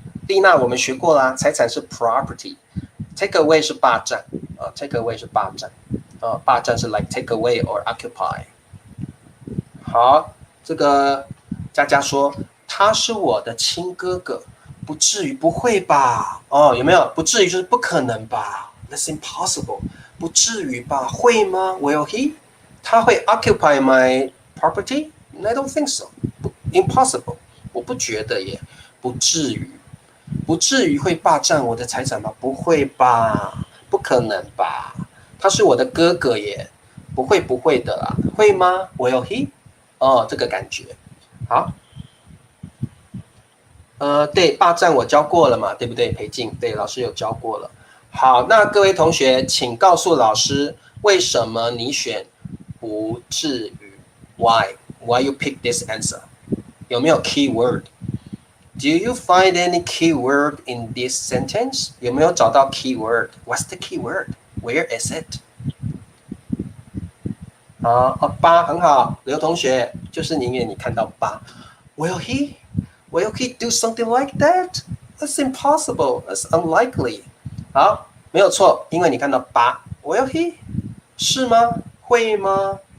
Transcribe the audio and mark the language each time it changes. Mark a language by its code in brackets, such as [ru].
[zh] 丽娜我们学过啦，财产是 property，take away 是霸占take away 是霸占霸占是 [en] like take away or occupy。 [zh] 好，这个佳佳说。他是我的亲哥哥，不至于，不会吧？有没有？不至于就是不可能吧 ？ [en] That's impossible， [zh] 不至于吧？会吗 ？ [en] Will he？ [zh] 他会 [en] occupy my property？ I don't think so. [zh] Impossible， 我不觉得耶，不至于，不至于会霸占我的财产吧？不会吧？不可能吧？他是我的哥哥耶，不会的啦，会吗 ？ [en] Will he？ [zh] 这个感觉，好。对，霸占我教过了嘛，对不对？裴静，对，老师有教过了。好，那各位同学，请告诉老师，为什么你选不至于 ？ [en] Why you pick this answer？ [zh] 有没有 key word？ [en] Do you find any key word in this sentence？ [zh] 有没有找到 key word？ [en] What's the key word？ Where is it？ [zh] 八很好，刘同学，就是因为你看到八 ， [en] Will he？Will he do something like that? That's impossible. That's unlikely. [zh] 好，没有错，因为你看到八 ， [en] Will he？ [zh] 是吗？会吗？